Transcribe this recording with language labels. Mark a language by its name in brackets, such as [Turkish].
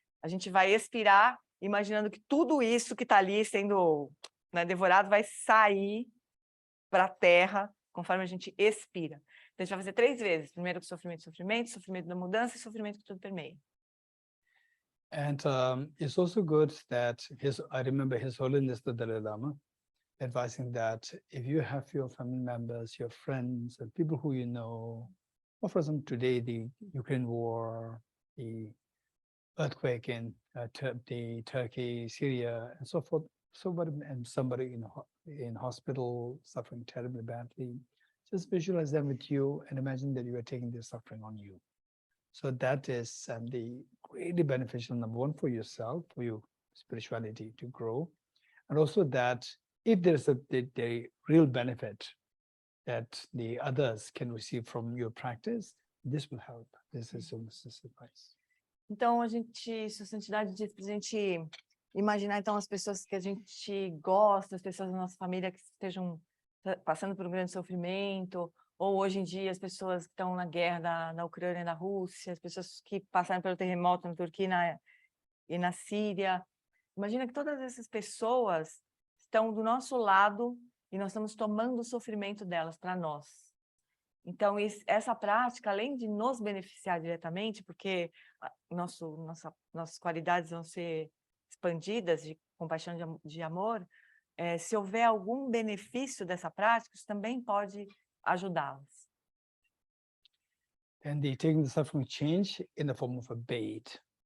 [Portuguese] A gente vai expirar, imaginando que tudo isso que está ali sendo, né, devorado vai sair para a terra conforme a gente expira. Então, a gente vai fazer 3 vezes. Primeiro com sofrimento, sofrimento da mudança e sofrimento que tudo permeia. [English] And it's also good that I remember His Holiness the Dalai Lama advising that if you have your family members, your friends, and people who you know, or for example today the Ukraine war, the earthquake in the Turkey, Syria, and so forth, and somebody in hospital suffering terribly badly, just visualize them with you and imagine that you are taking their suffering on you. So that is the greatly beneficial, number one, for yourself, for your spirituality to grow. And also that if there's the real benefit that the others can receive from your practice, this will help. This is almost a suffice. [Portuguese] Então, Sua Santidade diz para a gente imaginar, então, as pessoas que a gente gosta, as pessoas da nossa família que estejam passando por um grande sofrimento, ou hoje em dia as pessoas que estão na guerra na Ucrânia e na Rússia, as pessoas que passaram pelo terremoto na Turquia e na Síria. Imagina que todas essas pessoas estão do nosso lado e nós estamos tomando o sofrimento delas para nós. Então, essa prática, além de nos beneficiar diretamente, porque nossas qualidades vão ser expandidas de compaixão, de amor, se houver algum benefício dessa prática, isso também pode ajudá-los. [English] And the taking the suffering change in the form of a bait.